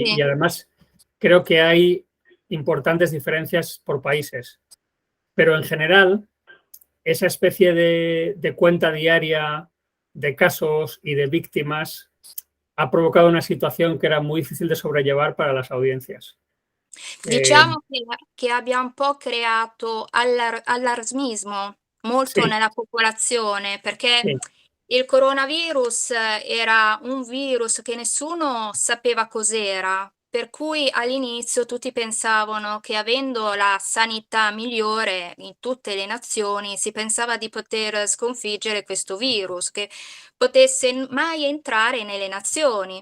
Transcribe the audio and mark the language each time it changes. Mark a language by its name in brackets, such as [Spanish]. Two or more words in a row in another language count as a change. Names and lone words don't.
[Spanish] Y además creo que hay importantes diferencias por países. Pero en general, esa especie de cuenta diaria de casos y de víctimas ha provocado una situación que era muy difícil de sobrellevar para las audiencias. [Italian] Diciamo che abbia un po' creato allarmismo molto Sì, nella popolazione, perché sì, il coronavirus era un virus che nessuno sapeva cos'era, per cui all'inizio tutti pensavano che avendo la sanità migliore in tutte le nazioni si pensava di poter sconfiggere questo virus, che potesse mai entrare nelle nazioni.